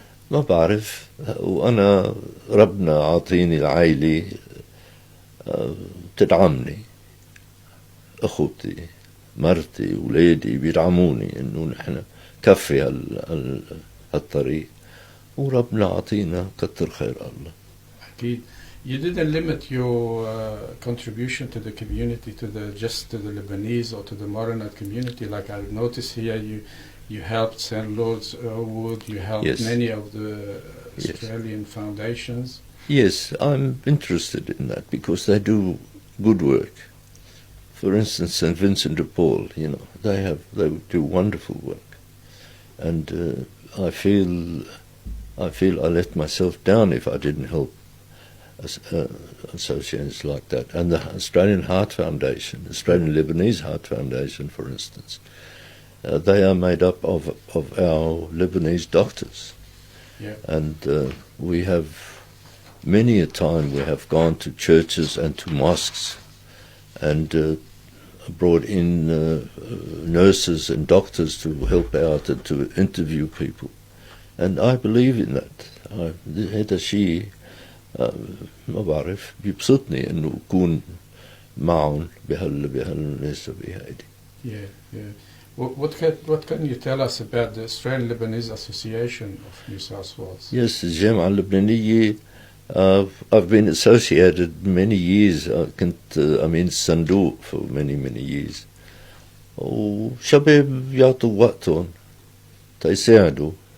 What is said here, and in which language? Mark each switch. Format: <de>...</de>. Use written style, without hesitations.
<ar>ما بعرف، وانا ربنا عاطيني العائلة تدعمني، اخوتي مرتي ولادي بيدعموني انه نحن كفي هالطريق، وربنا عطينا كتر خير الله. أكيد.</ar> <en>You didn't limit your contribution to the community just to the Lebanese or to the Maronite community. Like I noticed here, you helped St. Lord's Wood, you helped Yes. many of the Yes. Australian foundations. Yes, I'm interested in that because they do good work. For instance, St. Vincent de Paul, they do wonderful work. And I feel I let myself down if I didn't help associations like that. And the Australian Heart Foundation, Australian Lebanese Heart Foundation, for instance, they are made up of our Lebanese doctors. Yeah. And we have many a time we have gone to churches and to mosques and brought in nurses and doctors to help out and to interview people. And I believe in that.</en> <ar>هذا شيء ما بعرف بيبسطني إنه أكون معهم بهالناس بهيدي.</ar> <en>Yeah. What can you tell us about the Australian Lebanese Association of New South Wales?</en> <ar>Yes, الجامعة اللبنانية.</ar> <en>I've been associated many years.</en> <ar>كنت أمين الصندوق</ar> <en>for many years.</en> <ar>وشباب يعطوا وقتهم تيساعدوا.</ar>